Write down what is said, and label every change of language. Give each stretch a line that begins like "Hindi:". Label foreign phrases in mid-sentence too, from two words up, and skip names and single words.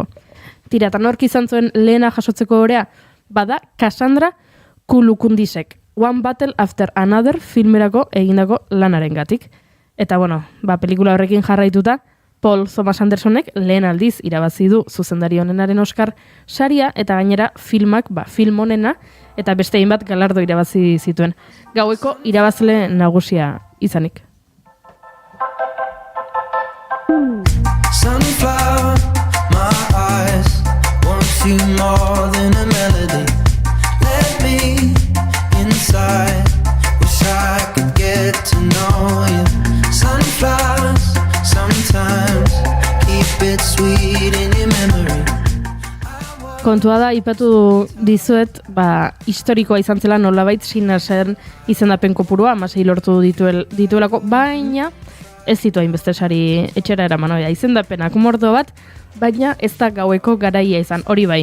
Basque: Tira, eta nork izan zuen lehena jasotzeko orea, bada Cassandra Kulukundisek, One Battle After Another filmerako egindako lanarengatik. Eta pelikula horrekin jarraituta, Paul Thomas Andersonek lehen aldiz irabazi du zuzendari onenaren Oscar saria eta gainera filmak, film onena eta beste hainbat galardo irabazi zituen. Gaueko irabazle nagusia izanik.
English: Sunflower, my eyes want you more than a melody. Let me inside, wish I could get to know you. Sunflowers, sometimes keep it sweet in your memory.
Basque: Kontua da, ipatu dizuet, historikoa izan zela nolabait Sinnersen izendapen kopurua, 16 lortu dituelako, baina ez zitu hainbeste sari etxera eraman, izendapenak mordo bat, baina ez da gaueko garaia izan, hori bai.